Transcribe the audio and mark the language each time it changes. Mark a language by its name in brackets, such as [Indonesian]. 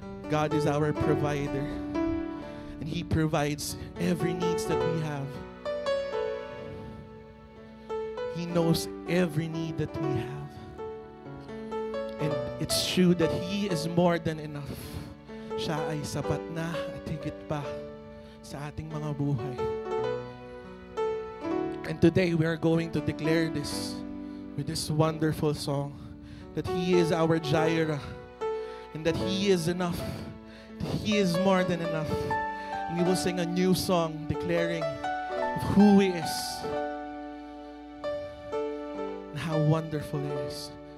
[English] God is our provider. And He provides every needs that we have. He knows every need that we have. And it's true that He is more than enough. [Filipino] Siya ay sapat na at higit pa sa ating mga buhay. [English] And today we are going to declare this with this wonderful song, that He is our Jireh and that He is enough. That He is more than enough. And we will sing a new song declaring of who He is and how wonderful He is.